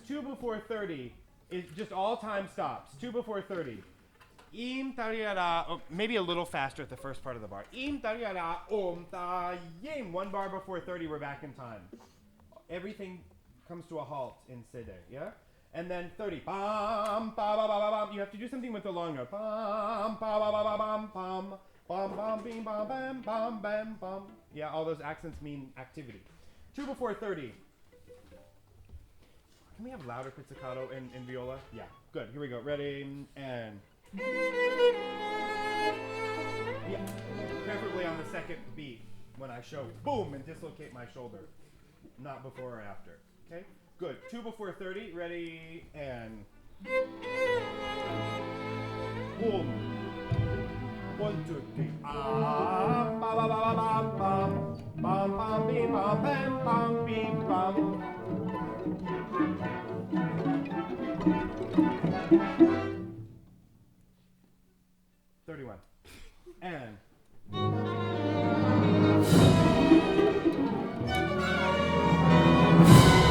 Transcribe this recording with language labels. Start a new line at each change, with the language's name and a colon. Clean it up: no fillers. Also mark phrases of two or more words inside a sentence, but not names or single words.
English: 2 before 30 is just all time stops. 2 before 30. Im tariara, oh, maybe a little faster at the first part of the bar. Im tariara ta yim. 1 bar before 30, we're back in time. Everything comes to a halt in Sede, yeah? And then 30. Bam, ba ba ba ba bam. You have to do something with the long note. Bam, ba ba ba ba bam, bam. Bam, bam, bim, bam, bam, bam, bam, bam. Yeah, all those accents mean activity. 2 before 30. Can we have louder pizzicato in viola? Yeah, good. Here we go. Ready, and... Yeah, preferably on the second beat when I show boom and dislocate my shoulder. Not before or after. Okay, good. 2 before 30. Ready, and... Boom. 1, 2, 3. Ah, ba ba ba ba bam bam. Bam bam bim bam bam bam bim bam. And good.